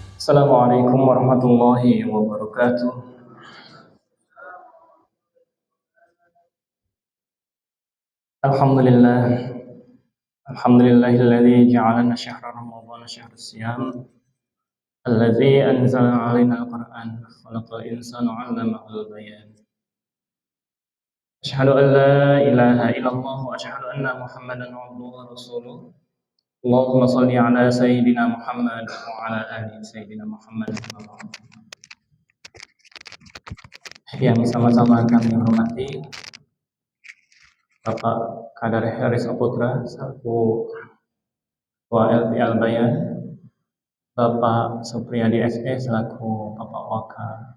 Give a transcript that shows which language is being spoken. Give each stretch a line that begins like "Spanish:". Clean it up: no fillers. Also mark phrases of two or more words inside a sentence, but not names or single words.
Arabic: السلام عليكم ورحمة الله وبركاته. Alhamdulillah. الحمد لله الذي جعلنا شهر رمضان شهر صيام. الذي أنزل علينا القرآن. خلق الإنسان علمه البيان. أشهد أن لا إله إلا الله وأشهد أن محمدا عبده ورسوله. اللهم صل على سيدنا محمد وعلى آل سيدنا محمد.
Indonesian: Yang sama-sama kami hormati Bapak Kadar Heris Saputra selaku Ketua LP Al-Bayan, Bapak Supriyadi SE selaku Bapak Wakil,